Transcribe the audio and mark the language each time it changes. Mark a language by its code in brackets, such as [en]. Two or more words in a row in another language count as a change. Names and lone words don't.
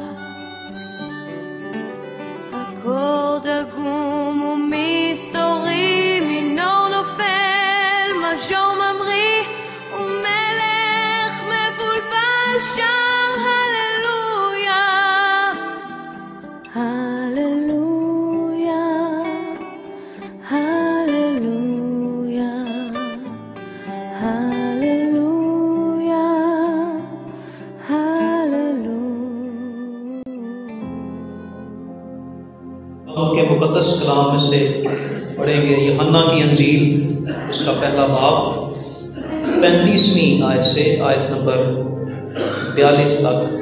[he] אקורד עגום ומסתורי, מינור נופל, מז'ור ממריא, ומלך מבולבל שר הללויה, הללויה, הללויה, הללויה, [ur] ان کے مقدس کلام میں سے پڑھیں گے یوحنا کی انجیل، اس کا پہلا باب 35ویں آیت سے آیت نمبر 42 تک۔